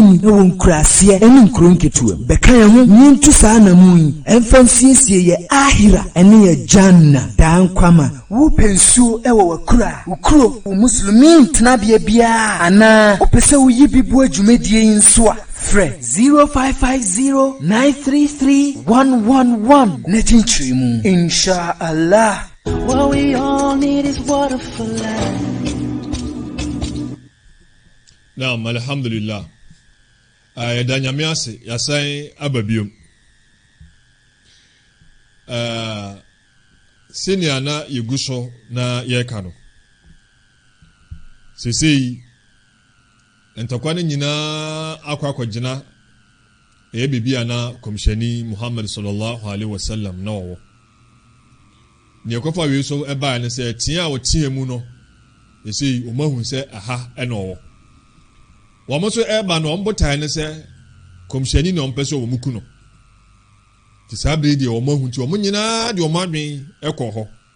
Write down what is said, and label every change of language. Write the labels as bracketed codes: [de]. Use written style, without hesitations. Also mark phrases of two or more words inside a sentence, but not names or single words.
[ak] ni na wɔn nkuraseɛ ɛne nkuro nketewa bɛka yɛn ho nyintu saa na mu yi ɛmfa nsiesie yɛ ahira ɛne yɛ janna daa nkwama wopɛ nsuo ɛwɔ wakura wokuro wo muslimi tenabea biara anaa wopɛ sɛ woyi bi bu adwumadie yi nso a frɛ 0550 933 111 na kyinkyiri mu inshallah. [en] What we all need is water for life. [ar] Now, alhamdulillah. [ak] Yɛda nyame ase yɛasan aba biom. Sɛnea na yɛgu so na yɛreka no. Sesei ntɔkwa no nyinaa akɔgyina ɛyɛ biribi a na komhyɛni Muhammad [ar] صلى الله عليه وسلم [ak] na ɔwɔ. Nea kɔfa wei so ɛbaa ne sɛ tea a wɔteɛ mu no ɛsei ɔmahu sɛ aha ɛna ɔwɔ wɔn so ɛba no wɔn botae ne sɛ komhyɛni na wɔn pɛ sɛ wɔn ku no te saa bere deɛ wɔn ahu nti wɔn nyinaa deɛ wɔn adwen ɛkɔ hɔ